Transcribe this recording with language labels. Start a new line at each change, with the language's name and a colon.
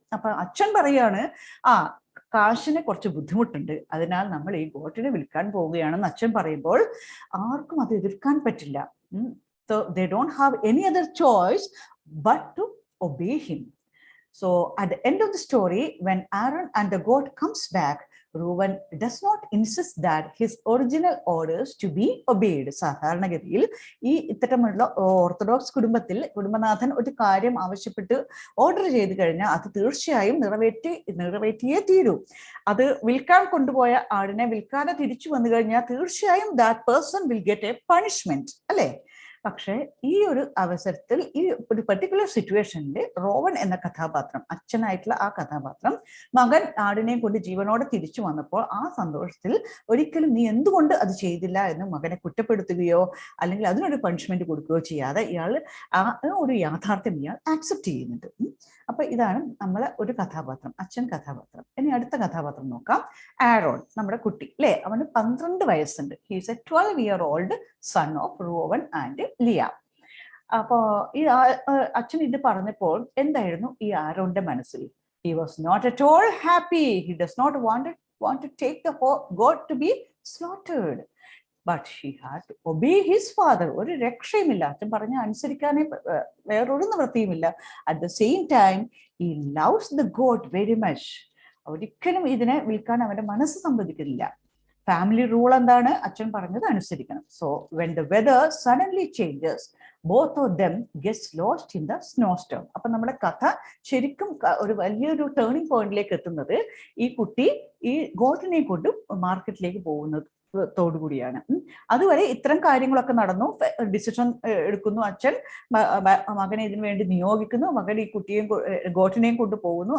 Malayalam: അപ്പൊ അച്ഛൻ പറയാണ്, കാശിന് കുറച്ച് ബുദ്ധിമുട്ടുണ്ട്, അതിനാൽ നമ്മൾ ഈ ഗോട്ടിനെ വിൽക്കാൻ പോവുകയാണെന്ന് അച്ഛൻ പറയുമ്പോൾ ആർക്കും അത് എതിർക്കാൻ പറ്റില്ല.
English: So they don't have any other choice but to obey him. So at the end of the story, when Aaron and the goat comes back, Reuben does not insist that his original orders to be obeyed.
Malayalam: സാധാരണഗതിയിൽ ഈ ഇത്തരമുള്ള orthodox കുടുംബത്തിൽ കുടുംബനാഥൻ ഒരു കാര്യം ആവശ്യപ്പെട്ട് order ചെയ്ത് കഴിഞ്ഞാൽ അത് തീർച്ചയായും നിറവേറ്റിയേ തീരൂ. അത് വിൽക്കാൻ കൊണ്ടുപോയ ആടിനെ വിൽക്കാതെ തിരിച്ചു വന്നു കഴിഞ്ഞാൽ തീർച്ചയായും
English: that person will get a punishment
Malayalam: അല്ലേ? പക്ഷെ ഈ ഒരു അവസരത്തിൽ, ഈ ഒരു പെർട്ടിക്കുലർ സിറ്റുവേഷനിൽ റോവൻ എന്ന കഥാപാത്രം, അച്ഛനായിട്ടുള്ള ആ കഥാപാത്രം, മകൻ ആടിനെ കൊണ്ട് ജീവനോടെ തിരിച്ചു വന്നപ്പോൾ ആ സന്തോഷത്തിൽ ഒരിക്കലും നീ എന്തുകൊണ്ട് അത് ചെയ്തില്ല എന്ന് മകനെ കുറ്റപ്പെടുത്തുകയോ അല്ലെങ്കിൽ അതിനൊരു പണിഷ്മെന്റ് കൊടുക്കുകയോ ചെയ്യാതെ ഇയാൾ ആ ഒരു യാഥാർത്ഥ്യം ഇയാൾ ആക്സെപ്റ്റ് ചെയ്യുന്നുണ്ട്. അപ്പൊ ഇതാണ് നമ്മളെ ഒരു കഥാപാത്രം, അച്ഛൻ കഥാപാത്രം. ഇനി അടുത്ത കഥാപാത്രം നോക്കാം, ആരോൺ, നമ്മുടെ കുട്ടി അല്ലെ. അവന് 12 വയസ്സുണ്ട്.
English: He's a 12-year-old son of Reuben and Leah.
Malayalam: അപ്പോ ഈ അച്ഛൻ ഇത് പറഞ്ഞപ്പോൾ എന്തായിരുന്നു ഈ ആരോന്റെ മനസ്സിൽ?
English: He was not at all happy. He does not want to take the goat to be slaughtered. But he had to obey his father.
Malayalam: ഒരു രക്ഷയുമില്ല, അച്ഛൻ പറഞ്ഞ അനുസരിക്കാനേ വേറൊരു നിവൃത്തിയുമില്ല.
English: At the same time, he loves the goat very much.
Malayalam: ഒരിക്കലും ഇതിനെ വിൽക്കാൻ അവന്റെ മനസ്സ് സമ്മതിക്കുന്നില്ല. ഫാമിലി റൂൾ എന്താണ്? അച്ഛൻ പറഞ്ഞത് അനുസരിക്കണം.
English: So when the weather suddenly changes, both of them gets lost in the snowstorm.
Malayalam: അപ്പൊ നമ്മുടെ കഥ ശരിക്കും ഒരു വലിയൊരു ടേണിംഗ് പോയിന്റിലേക്ക് എത്തുന്നത് ഈ കുട്ടി ഈ ഗോട്ടിനെ കൊണ്ട് മാർക്കറ്റിലേക്ക് പോകുന്നത് ോടുകൂടിയാണ്. അതുവരെ ഇത്തരം കാര്യങ്ങളൊക്കെ നടന്നു. ഡിസിഷൻ എടുക്കുന്നു അച്ഛൻ, മകനെ ഇതിനു വേണ്ടി നിയോഗിക്കുന്നു, മകൻ ഈ കുട്ടിയെയും ഗോട്ടിനെയും കൊണ്ട് പോകുന്നു.